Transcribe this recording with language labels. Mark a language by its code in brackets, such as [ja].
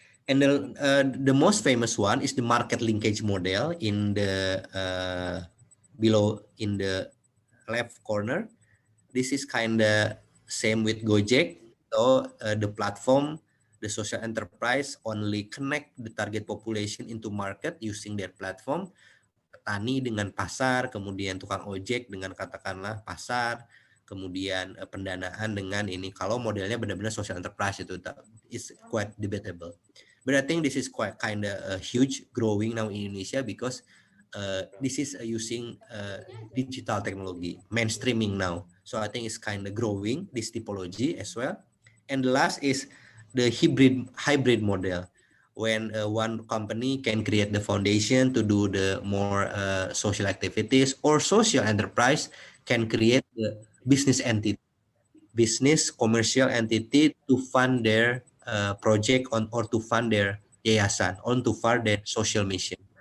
[en] And the most famous one is the market linkage model in the below in the left corner. This is kind of same with Gojek. So the platform, the social enterprise only connect the target population into market using their platform. [id] Petani dengan pasar, kemudian tukang ojek dengan katakanlah pasar, kemudian pendanaan dengan ini. Kalau modelnya benar-benar social enterprise itu [en] is quite debatable. But I think this is quite kind of huge growing now in Indonesia because this is using digital technology, mainstreaming now. So I think it's kind of growing, this typology as well. And the last is the hybrid model, when one company can create the foundation to do the more social activities, or social enterprise can create the business entity, business commercial entity to fund their project on, or to fund their yayasan, or to fund their social mission.